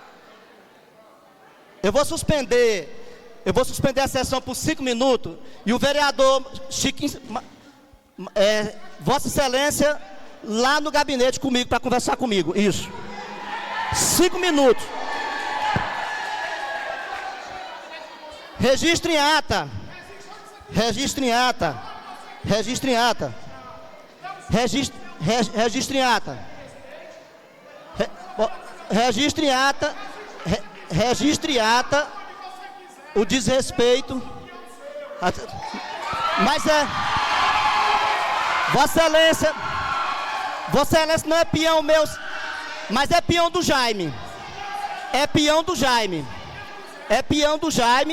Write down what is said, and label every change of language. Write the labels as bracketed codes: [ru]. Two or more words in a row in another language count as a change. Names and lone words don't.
[pt] Eu vou suspender a sessão por 5 minutos e o vereador Chiquinho, Vossa Excelência, lá no gabinete comigo, para conversar comigo. Isso. 5 minutos. Registre em ata. Registre em ata. Registre em ata. Registre em ata. Registre em ata. Registre em ata o desrespeito. Mas Vossa Excelência não é peão meu, mas é peão do Jaime. É peão do Jaime. É peão do Jaime.